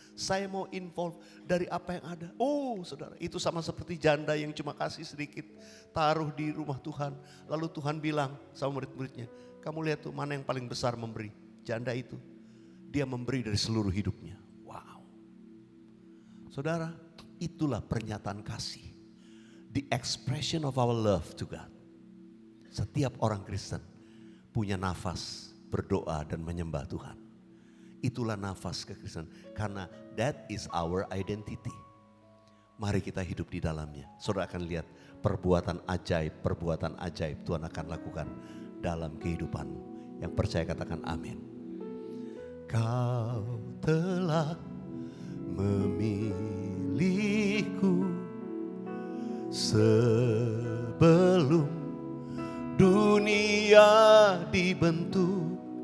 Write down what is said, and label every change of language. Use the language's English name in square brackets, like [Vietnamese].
[Indonesian] Saya mau involve dari apa yang ada. Oh saudara, itu sama seperti janda yang cuma kasih sedikit, taruh di rumah Tuhan. Lalu Tuhan bilang sama murid-muridnya, kamu lihat tuh mana yang paling besar memberi. Janda itu, dia memberi dari seluruh hidupnya. Wow. Saudara, itulah pernyataan kasih. [English] The expression of our love to God. [Indonesian] Setiap orang Kristen punya nafas berdoa dan menyembah Tuhan. Itulah nafas kekristenan. Karena [English] that is our identity. [Indonesian] Mari kita hidup di dalamnya. Saudara akan lihat perbuatan ajaib Tuhan akan lakukan dalam kehidupanmu. Yang percaya katakan amin. Kau telah memilihku sebelum dunia dibentuk.